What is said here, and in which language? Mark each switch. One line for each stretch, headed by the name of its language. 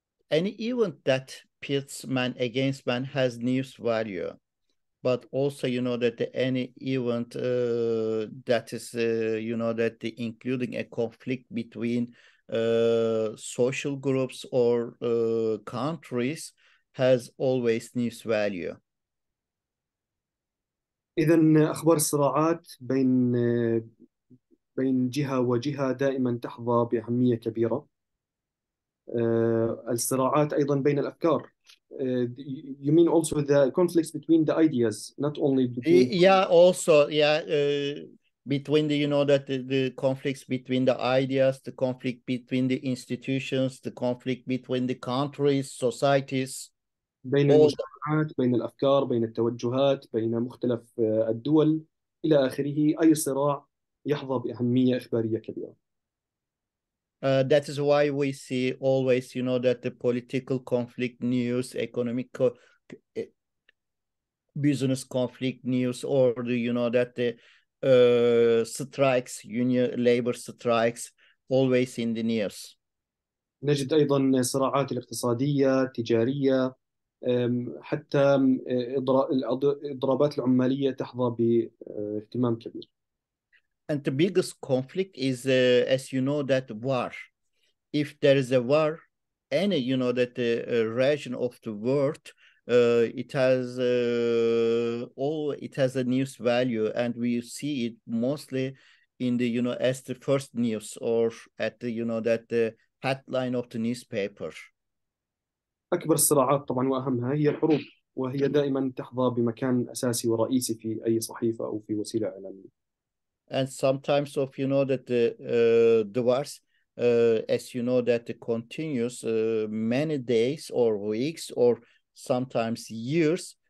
English: Any event that pits man against man has news value, but also, that any event that is, that including a conflict between social groups or countries has always news value.
Arabic: إذا أخبار الصراعات بين جهة وجهة دائما تحظى بأهمية كبيرة. الصراعات أيضا بين الأفكار.
English: You mean also the conflicts between the ideas, not only between... Yeah, also, yeah. between the conflicts between the ideas, the conflict between the institutions, the conflict between the countries, societies,
Arabic: بين
English: all
Arabic: المجتمعات، بين الأفكار، بين التوجهات، بين مختلف الدول إلى آخره. أي صراع يحظى بأهمية إخبارية كبيرة.
English: that is why we see always, that the political conflict news, economic business conflict news, or that the strikes, union labor strikes, always in the news.
Arabic: نجد أيضا الصراعات الاقتصادية التجارية، حتى الإضرابات العمالية تحظى باهتمام كبير.
English: And the biggest conflict is, as you know, that war. If there is a war, any, that the region of the world, it has it has a news value, and we see it mostly in the, as the first news, or at the, that the headline of the newspaper.
Arabic: أكبر الصراعات طبعا وأهمها هي الحروب، وهي دائما تحظى بمكان أساسي ورئيسي في أي صحيفة أو في وسيلة إعلامية.
English: And sometimes of, that the wars, as you know, that it continues many days or weeks or sometimes years.